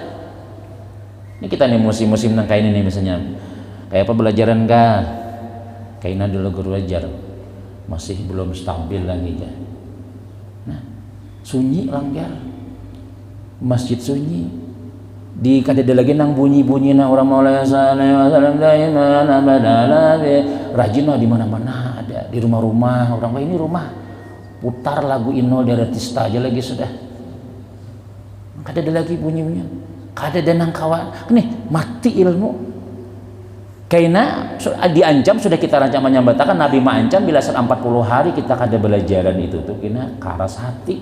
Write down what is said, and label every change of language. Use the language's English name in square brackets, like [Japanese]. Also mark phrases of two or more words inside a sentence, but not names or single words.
[Banjar] Ini kita nih musim-musim nang kain ini misalnya, kayak apa belajaran kah? Kaina dulu guru ajar masih belum stabil lagi ya. Nah, sunyi langgar, masjid sunyi. Di kada ada lagi nang bunyi-bunyi nang orang Maulana [Arabic] sallallahu alaihi wasallam [Banjar] rajin di mana-mana ada, di rumah-rumah orang ini rumah putar lagu Inul Daratista aja lagi sudah. Kada ada lagi bunyi-bunyi. Kada ada nang kawan. Nih mati ilmu. Kaina diancam sudah kita rancang menyambatakan Nabi mengancam bila 40 hari kita kada belajaran itu tuh kena karas hati.